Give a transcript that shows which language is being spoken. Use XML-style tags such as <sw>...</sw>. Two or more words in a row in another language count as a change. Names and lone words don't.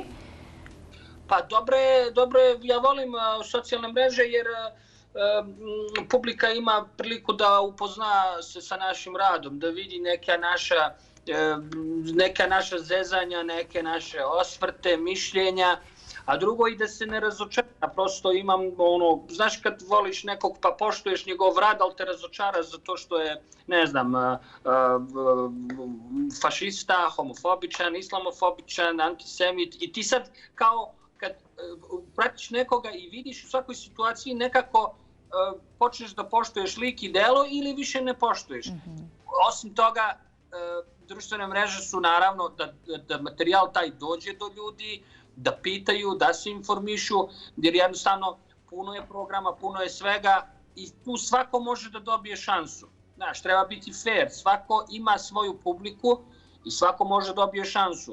<sr>Па добре, ја волим социјалne мрежи jer публика има прилику да упозна се са нашим радом, да види нека наша зезања, неке наше осврте, мишљења, а друго и да се не разочара. Просто имам знаеш кад волиш неког па поштуеш njegov rad, ал те разочара</sr> <mk>затоа што е,</mk> <sr>не знам, фашиста, хомофобичан, исламофобичан, антисемит и ти сад као кад пратиш некога и видиш у свакој ситуација некако почнеш да поштуеш лик и дело или више не поштуеш. Осим тога društvene mreže su naravno da materijal taj dođe do ljudi, da pitaju, da se informišu, jer jednostavno puno je programa, puno je svega i tu svako može da dobije šansu. Znaš, treba biti fair, svako ima svoju publiku i svako može da dobije šansu.</sr>